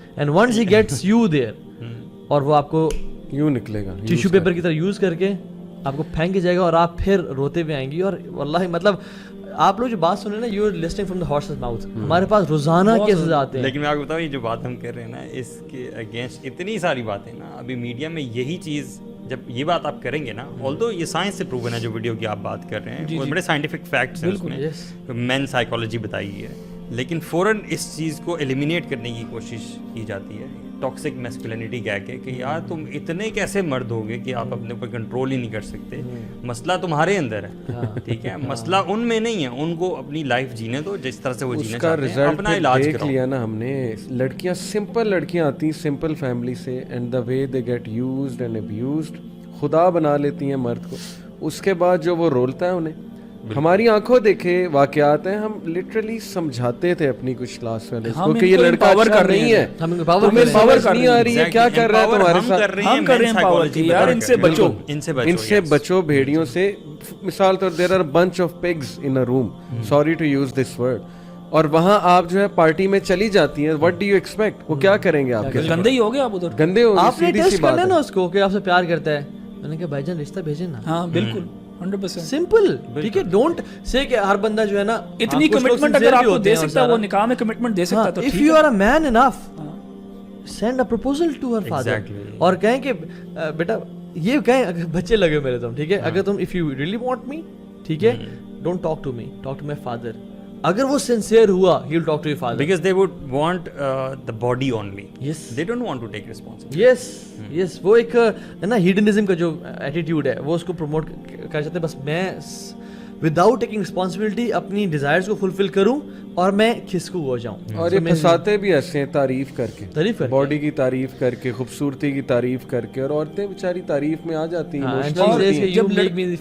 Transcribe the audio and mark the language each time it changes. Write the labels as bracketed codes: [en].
[en] And once he gets you there, [ur] اور وہ آپ کو یوں نکلے گا ٹیشو پیپر کی طرح یوز کر کے آپ کو پھینک کے جائے گا اور آپ پھر روتے ہوئے آئیں گی. اور واللہ مطلب آپ لوگ جو بات سن رہے ہیں نا, [en] You are listening from the horse's mouth. [ur] ہمارے پاس روزانہ کیسز آتے ہیں. لیکن میں آپ کو بتاؤں یہ جو بات ہم کر رہے ہیں نا, اس کے اگینسٹ اتنی ساری باتیں نا ابھی میڈیا میں. یہی چیز جب یہ بات آپ کریں گے نا, آلدو یہ سائنس سے پروون ہے جو ویڈیو کی آپ بات کر رہے ہیں, وہ بڑے سائنٹیفک فیکٹس ہیں اس میں, مین سائیکالوجی بتائی ہے, لیکن فوراً اس چیز کو ایلیمینیٹ کرنے کی کوشش کی جاتی ہے ٹاکسک میسکولینٹی کہہ کے کہ یار تم اتنے کیسے مرد ہوگے کہ آپ اپنے اوپر کنٹرول ہی نہیں کر سکتے. مسئلہ تمہارے اندر ہے, ٹھیک ہے, مسئلہ ان میں نہیں ہے. ان کو اپنی لائف جینے دو جس طرح سے وہ جینا چاہتے ہیں, اپنا علاج دیکھ لیا نا ہم نے. لڑکیاں سمپل لڑکیاں آتی ہیں سمپل فیملی سے, [en] and the way they get used and abused, [ur] خدا بنا لیتی ہیں مرد کو. اس کے بعد جو وہ رولتا ہے انہیں, ہماری آنکھوں دیکھے واقعات ہیں. ہم لٹرلی سمجھاتے تھے اپنی کچھ کلاس والے کو کہ یہ لڑکا اچھا نہیں ہے, تمہیں پاور نہیں آ رہی ہے, کیا کر رہا ہے تمہارے ساتھ, ہم کر رہے ہیں پاور کی. یار ان سے بچو, ان سے بچو بھیڑیوں سے. مثال طور [en] there are bunch of pigs in a room, sorry to use this word, [ur] اور وہاں آپ جو ہے پارٹی میں چلی جاتی ہیں. [en] what do you expect, [ur] وہ کیا کریں گے آپ کے, گندے ہی ہو گئے آپ ادھر, گندے ہو گئے. آپ نے ٹیسٹ کرنا نا اس کو کہ آپ سے پیار کرتا ہے. میں نے کہا بھائی جان رشتہ بھیجیں نا. ہاں بالکل 100% سمپل, ٹھیک ہے. [en] don't say [ur] کہ ہر بندہ جو ہے نا اتنی کمٹمنٹ اگر آپ کو دے سکتا ہے, وہ نکاح میں کمٹمنٹ دے سکتا ہے تو [en] if you are a man enough, send a proposal to her father [ur] اور کہیں کہ بیٹا یہ کہیں بچے لگے میرے تم, [en] ٹھیک ہے, [ur] اگر تم [en] if you really want me, ٹھیک ہے, don't talk to me, talk to my father. [ur] اگر وہ سنسیئر ہوا, [en] he will talk to your father because they would want the body only. Yes, they don't want to take responsibility. [ur] yes وہ ایک ہے نا ہیڈنزم کا جو ایٹیٹیوڈ ہے وہ اس کو پروموٹ کر چاہتے ہیں. بس میں [en] without taking responsibility [ur] اپنی ڈیزائرز کو فلفل کروں اور میں کھسکو ہو جاؤں. اور یہ پھنساتے بھی ایسے ہیں تعریف کر کے, باڈی کی تعریف کر کے, خوبصورتی کی تعریف کر کے, اور عورتیں بیچاری تعریف میں آ جاتی ہیں.